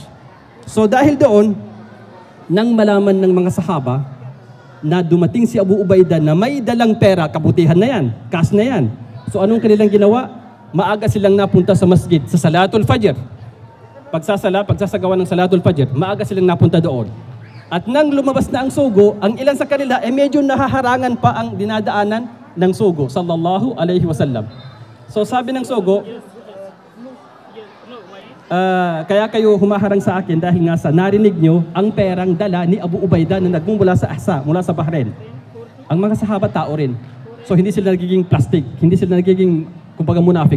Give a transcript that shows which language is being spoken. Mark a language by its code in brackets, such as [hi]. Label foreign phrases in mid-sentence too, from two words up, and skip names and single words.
[tl] So dahil doon, nang malaman ng mga sahaba na dumating si Abu Ubaidah na may dalang pera, kabutihan na yan, cash na yan. So anong kanilang ginawa? Maaga silang napunta sa masjid, sa [ar] Salatul Fajr. [tl] Pagsasagawa ng [ar] Salatul Fajr, [tl] maaga silang napunta doon. At nang lumabas na ang sugo, ang ilan sa kanila medyo nahaharangan pa ang dinadaanan ng sugo, [ar] sallallahu alaihi wasallam. [tl] So sabi ng sugo, kaya kayo humaharang sa akin dahil nga sa narinig nyo ang perang dala ni Abu Ubaidah na nagmumula sa Ahsa, mula sa Bahrain. Ang mga sahaba tao rin. So hindi sila nagiging plastic, hindi sila nagiging kumbaga munafik.